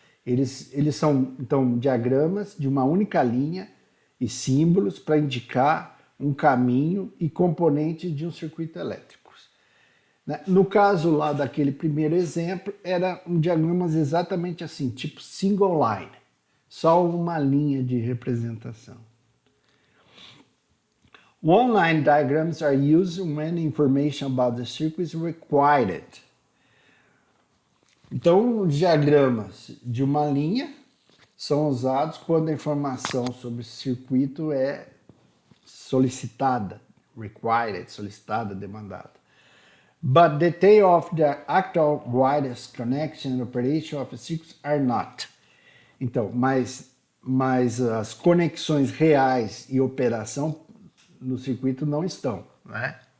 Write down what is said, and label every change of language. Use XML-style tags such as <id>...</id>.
<pt>Eles são, então, diagramas de uma única linha e símbolos para indicar um caminho e componentes de um circuito elétrico. No caso lá daquele primeiro exemplo, era um diagrama exatamente assim, tipo single line, só uma linha de representação.</pt> <en>One-line diagrams are used when information about the circuit is required.</en> <pt>Então, os diagramas de uma linha são usados quando a informação sobre o circuito é solicitada, required, solicitada, demandada.</pt> <en>But detail of the actual wireless connection and operation of the circuits are not.</en> <pt>Então, mas as conexões reais e operação no circuito não estão, né?</pt>